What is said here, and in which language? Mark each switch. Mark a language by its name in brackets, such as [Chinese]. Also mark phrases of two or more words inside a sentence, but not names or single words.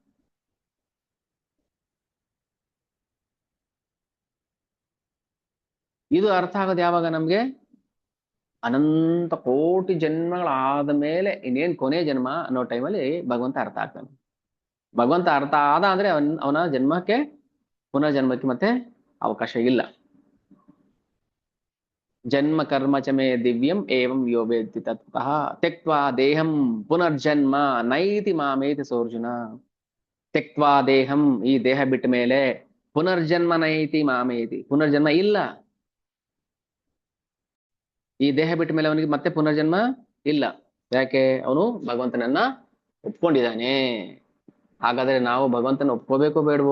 [Kannada] ಇದು ಅರ್ಥ ಆಗೋದು ಯಾವಾಗ? ನಮ್ಗೆ ಅನಂತ ಕೋಟಿ ಜನ್ಮಗಳಾದ ಮೇಲೆ ಇನ್ನೇನ್ ಕೊನೆ ಜನ್ಮ ಅನ್ನೋ ಟೈಮಲ್ಲಿ ಭಗವಂತ ಅರ್ಥ ಆಗ್ತಾನೆ. ಭಗವಂತ ಅರ್ಥ ಆದ ಅಂದ್ರೆ ಅವನ ಜನ್ಮಕ್ಕೆ ಪುನರ್ಜನ್ಮಕ್ಕೆ ಮತ್ತೆ ಅವಕಾಶ ಇಲ್ಲ. [Sanskrit] ಜನ್ಮ ಕರ್ಮ ಚಮೇ ದಿವ್ಯಂ ಏವಂ ಯೋ ವೇತ್ತಿ ತತ್ವತಃ ತ್ಯಕ್ತ್ವಾ ದೇಹಂ ಪುನರ್ಜನ್ಮ ನೈತಿ ಮಾಮೇತಿ ಸೋರ್ಜುನ. ತ್ಯಕ್ತ್ವಾ ದೇಹಂ, [Kannada] ಈ ದೇಹ ಬಿಟ್ಟ ಮೇಲೆ [Sanskrit] ಪುನರ್ಜನ್ಮ ನೈತಿ ಮಾಮೇತಿ, [Kannada] ಪುನರ್ಜನ್ಮ ಇಲ್ಲ. ಈ ದೇಹ ಬಿಟ್ಟ ಮೇಲೆ ಅವನಿಗೆ ಮತ್ತೆ ಪುನರ್ಜನ್ಮ ಇಲ್ಲ. ಯಾಕೆ? ಅವನು ಭಗವಂತನನ್ನ ಒಪ್ಕೊಂಡಿದ್ದಾನೆ. ಹಾಗಾದ್ರೆ ನಾವು ಭಗವಂತನ ಒಪ್ಕೋಬೇಕೋ ಬೇಡವೋ?